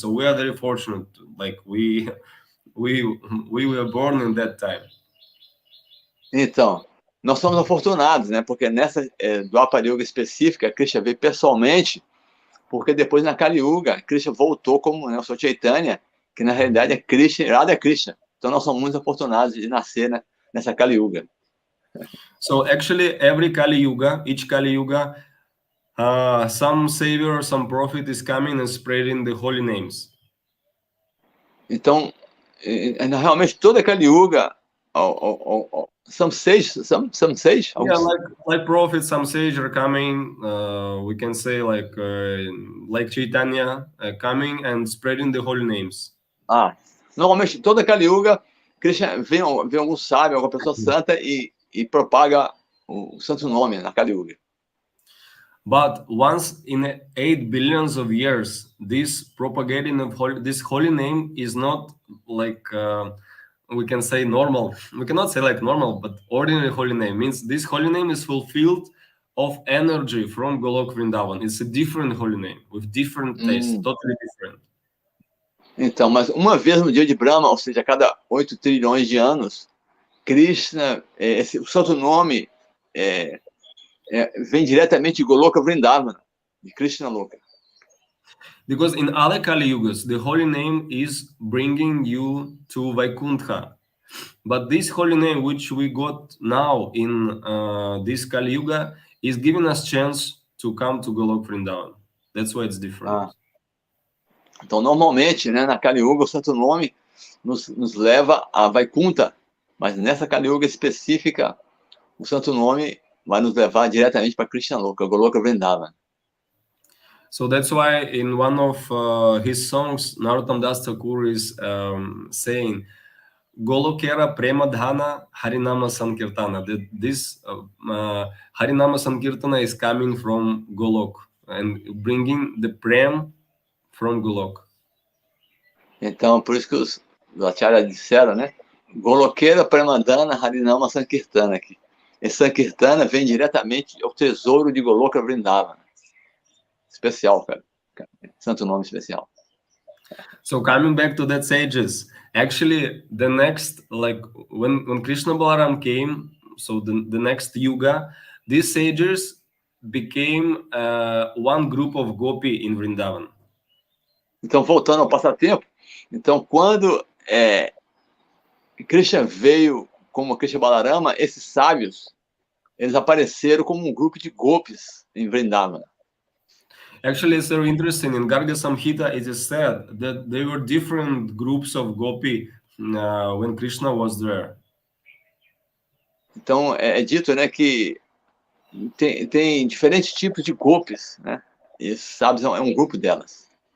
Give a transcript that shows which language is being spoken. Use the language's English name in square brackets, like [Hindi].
[English] So we are very fortunate, like we were born in that time. [Portuguese] Então, nós somos afortunados, né? Porque nessa Dvapara Yuga específica, Krishna veio pessoalmente, porque depois na Kali Yuga, Krishna voltou como, né, o Sr. Chaitanya, que na realidade é Krishna, Radha é Krishna. Então nós somos muito afortunados de nascer nessa Kali Yuga. [English] So actually every Kali Yuga, each Kali Yuga, some savior, some prophet is coming and spreading the holy names. [Portuguese] Então, realmente toda Kali Yuga, [English] some sage. Yeah, like prophets, some sage are coming. We can say like Chaitanya coming and spreading the holy names. [Portuguese] Normalmente toda Kali Yuga, Krishna vem algum sábio, alguma pessoa santa e propaga o santo nome na Kali Yuga. [English] But once in 8 billions of years, this propagating of this holy name is not like we can say normal. We cannot say like normal, but ordinary holy name means this holy name is fulfilled of energy from Golok Vrindavan. It's a different holy name with different taste, totally different. [Portuguese] Então, mas uma vez no dia de Brahma, ou seja, a cada 8 trilhões de anos, Krishna, o santo nome vem diretamente de Goloka Vrindavana, de Krishna Loka. [English] Because in other Kali Yugas, the holy name is bringing you to Vaikuntha. But this holy name, which we got now in this Kali Yuga, is giving us chance to come to Golok Vrindavan. That's why it's different. [Portuguese] Então, normalmente, né, na Kali Yuga, o santo nome nos leva a Vaikuntha. Mas nessa Kali Yuga específica, o santo nome vai nos levar diretamente para Krishna Loka, Goloka Vrindavan. [English] So that's why in one of his songs, Narottam Das Thakur is saying, Golokera Prema Dhana Harinama Sankirtana. That this Harinama Sankirtana is coming from Golok and bringing the Prem from Golok. [Portuguese] Então, por isso que os acharyas disseram, né? Golokera Prema Dhana Harinama Sankirtana aqui. Esse Sankirtana vem diretamente ao tesouro de Goloka Vrindavan. Especial, cara. Santo nome especial. [English] So coming back to that sages, actually the next, like when Krishna Balaram came, so the next yuga, these sages became one group of gopi in Vrindavan. [Portuguese] Então, voltando ao passatempo, então quando Krishna veio como Krishna Balarama, esses sábios, eles apareceram como grupo de gopis em Vrindavana. [English] Actually, it's very interesting. In Garga Samhita, it is said that there were different groups of gopi when Krishna was there. [Portuguese] Então, é dito, né, que tem diferentes tipos de gopis, né? E esses sábios é um grupo delas.